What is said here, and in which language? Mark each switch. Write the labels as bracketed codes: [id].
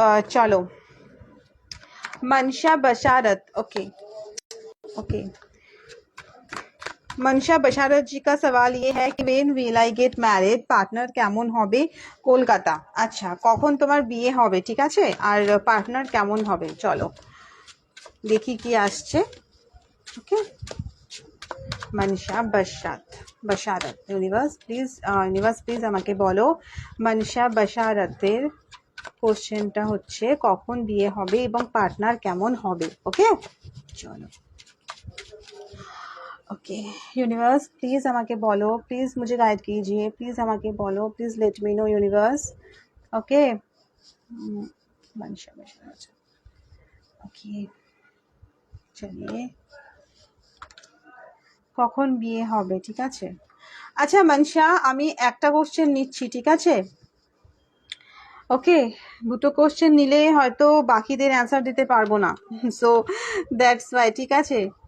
[hi] चलो मनशा बशारत, okay okay. मनशा बशारत जी का सवाल ये है कि [en] when will I get married, [bn] partner কেমন হবে, কলকাতা। আচ্ছা, কখন তোমার বিয়ে হবে, ঠিক আছে, আর পার্টনার কেমন হবে। চলো দেখি কি আসছে। ওকে, মনসা বশারত, ইউনিভার্স প্লিজ আমাকে বলো মনসা বশারতের কোশ্চেনটা হচ্ছে কখন বিয়ে হবে এবং পার্টনার কেমন হবে। ওকে চলো, ओके यूनिवर्स प्लीज़ আমাকে বলো, [hi] प्लीज़ मुझे गाइड कीजिए, [bn] प्लीज़ আমাকে বলো, [en] Please let me know universe. [bn] Okay मनशा बशारत, ओके চলিয়ে কখন বিয়ে হবে, ঠিক আছে। আচ্ছা মনসা, আমি একটা কোশ্চেন নিচ্ছি, ঠিক আছে। ওকে, দুটো কোশ্চেন নিলে হয়তো বাকিদের অ্যান্সার দিতে পারবো না, [en] so that's why, [bn] ঠিক আছে।